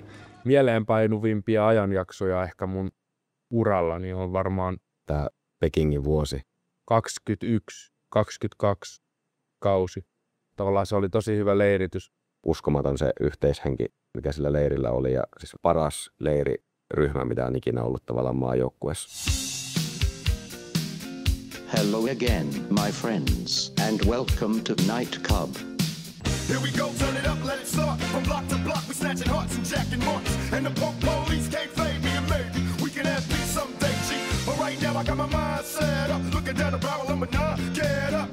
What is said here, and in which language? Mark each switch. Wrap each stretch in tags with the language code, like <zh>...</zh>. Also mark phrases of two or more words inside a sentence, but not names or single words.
<fi>Mieleenpainuvimpia ajanjaksoja ehkä mun urallani on varmaan tää Pekingin vuosi. 21, 22 kausi. Tavallaan se oli tosi hyvä leiritys. Uskomaton se yhteishenki, mikä sillä leirillä oli, ja siis paras leiriryhmä, mitä on ikinä ollut tavallaan maajoukkueessa.</fi> <en>Hello again, my friends, and welcome to Night Club. Here we go, turn it up, let it start. From block to block, we snatching hearts and jacking marks. And the punk police can't fade me, and maybe we can have peace someday, G. But right now I got my mind set up, looking down the barrel of my nine, get up.</en>